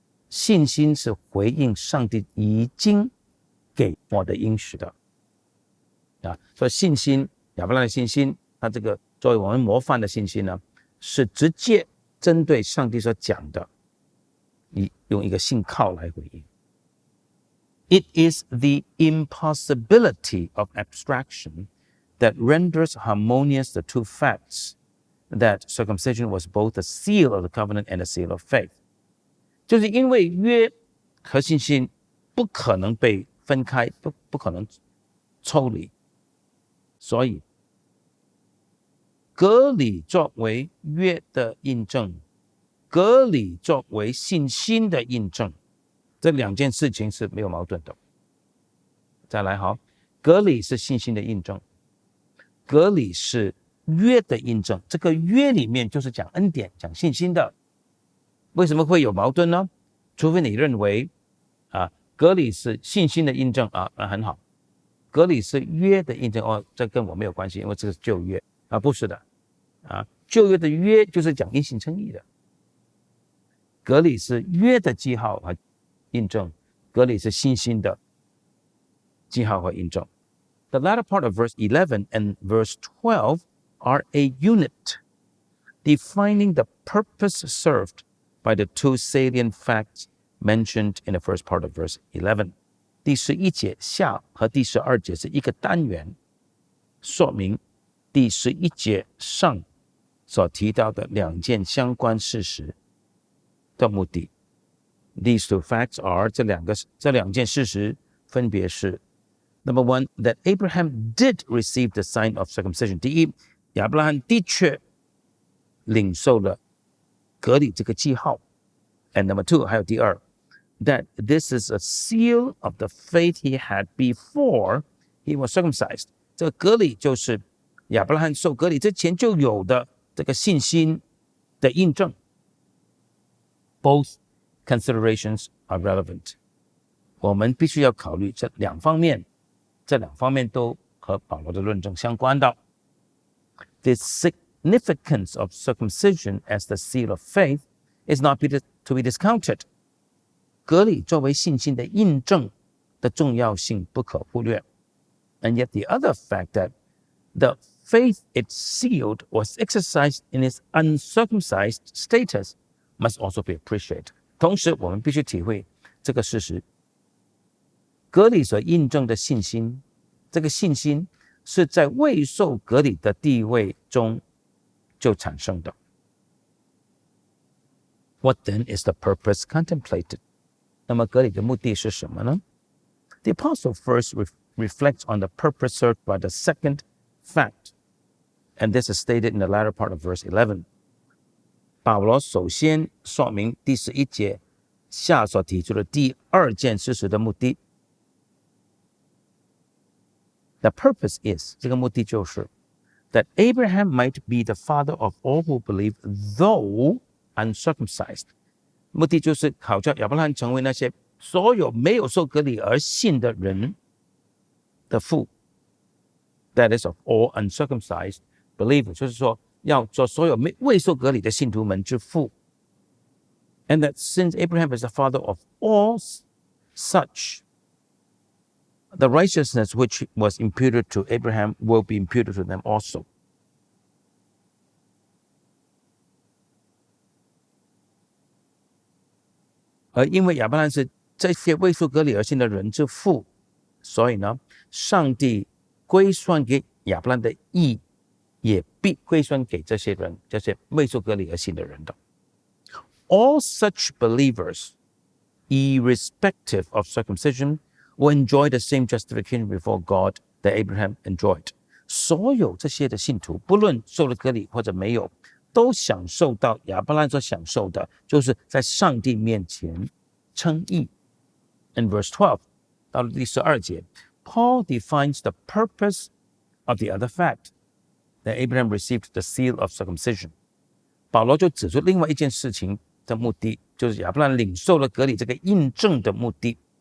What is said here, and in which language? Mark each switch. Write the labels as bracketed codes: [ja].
[zh] 信心是回应上帝已经给我的应许的所以信心，亚伯拉罕的信心，他这个作为我们模范的信心呢，是直接针对上帝所讲的，你用一个信靠来回应。 [en] It is the impossibility of abstraction that renders harmonious the two facts that circumcision was both a seal of the covenant and a seal of faith. [zh] 就是因为约和信心不可能被分开，不可能抽离，所以割礼作为约的印证，割礼作为信心的印证，这两件事情是没有矛盾的。再来好，割礼是信心的印证，割礼是约的印证，这个约里面就是讲恩典讲信心的。为什么会有矛盾呢？除非你认为割礼是信心的印证很好，割礼是约的印证这跟我没有关系，因为这个是旧约不是的旧约的约就是讲因信称义的，割礼是约的记号和印证，割礼是信心的记号和印证。 [en] The latter part of verse 11 and verse 12 are a unit, defining the purpose served by the two salient facts mentioned in the first part of verse 11. [zh] 第11节下和第12节是一个单元，说明第11节上所提到的两件相关事实的目的。 [en] These two facts are [zh] 这两件事实分别是 [en] Number one, that Abraham did receive the sign of circumcision. [zh] 第一，亚伯拉罕的确领受了割礼这个记号。 [en] And number two, [zh] 还有第二 [en] that this is a seal of the faith he had before he was circumcised. [zh] 这个割礼就是亚伯拉罕受割礼之前就有的这个信心的印证。 [en] Both considerations are relevant. [zh] 我们必须要考虑这两方面都和保罗的论证相关的。 [en] The significance of circumcision as the seal of faith is not to be discounted. [zh] 割礼作为信心的印证的重要性不可忽略。 [en] And yet the other fact that the faith it sealed was exercised in its uncircumcised status must also be appreciated. [zh] 同时我们必须体会这个事实，割礼所印证的信心，这个信心是在未受割礼的地位中就产生的。 [en] What then is the purpose contemplated? [zh] 那么割礼的目的是什么呢？ [en] The apostle first reflects on the purpose served by the second fact, and this is stated in the latter part of verse 11. [zh] 保罗首先说明第11节下所提出的第二件事实的目的。 [en] The purpose is [zh] 这个目的就是 [en] that Abraham might be the father of all who believe, though uncircumcised. [zh] 目的就是好叫亚伯拉罕成为那些所有没有受割礼而信的人的父。 [en] That is of all uncircumcised believers. [zh] 就是说要做所有未受割礼的信徒们之父。 [en] And that since Abraham is the father of all such, the righteousness which was imputed to Abraham will be imputed to them also. [zh] 而因为亚伯拉罕是这些未受割礼而信的人之父，所以呢，上帝归算给亚伯拉罕的义，也必归算给这些人，这些未受割礼而信的人的。 [en] All such believers, irrespective of circumcision, will enjoy the same justification before God that Abraham enjoyed. [zh] 所有这些的信徒，不论受了割礼或者没有，都享受到亚伯拉罕所享受的，就是在上帝面前称义。 [en] In verse 12, [zh] 到了第12节 [en] Paul defines the purpose of the other fact, that Abraham received the seal of circumcision. [zh] 保罗就指出另外一件事情的目的，就是亚伯拉罕领受了割礼这个印证的目的。